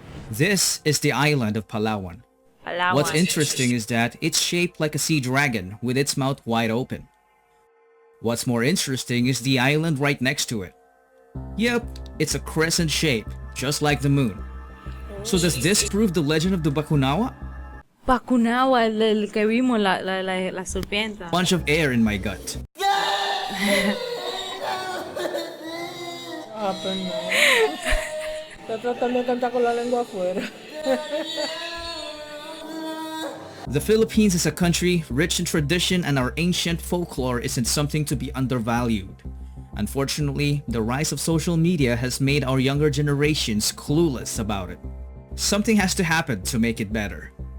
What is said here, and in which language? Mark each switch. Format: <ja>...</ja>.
<en>This is the island of Palawan. Palawan. What's interesting is that it's shaped like a sea dragon with its mouth wide open. What's more interesting is the island right next to it. Yep, it's a crescent shape, just like the moon. So does this prove the legend of the Bakunawa?</en> <es>Bakunawa, el que vimos, la serpiente.</es> <en>Bunch of air in my gut.</en> <es>Está tratando de cantar con la lengua afuera.</es> <en>The Philippines is a country rich in tradition, and our ancient folklore isn't something to be undervalued. Unfortunately, the rise of social media has made our younger generations clueless about it. Something has to happen to make it better.</en>